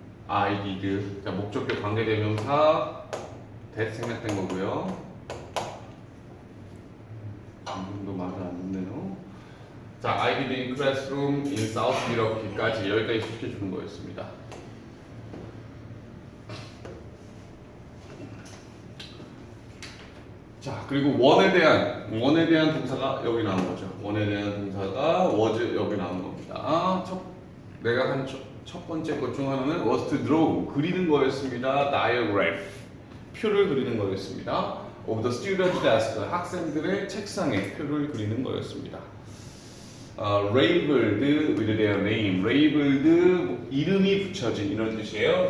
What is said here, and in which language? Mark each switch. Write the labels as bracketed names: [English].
[English] I did. [Korean] 자, 목적격 관계대명사 that 생략된 거고요. 지금도 말을 안 듣네요. 자, I did in classroom in South Milwaukee 까지 여기까지 시켜주는 거였습니다. 자, 그리고 원에 대한 동사가 여기 나온 거죠. 원에 대한 동사가 was 여기 나온 겁니다. 내가 한 첫 번째 것 중 하나는 was to draw, 그리는 거였습니다. diagram, 표를 그리는 거였습니다. of the student desk, 학생들의 책상에 표를 그리는 거였습니다. [English] labeled with their name, labeled 이름이 붙여진 이런 뜻이에요.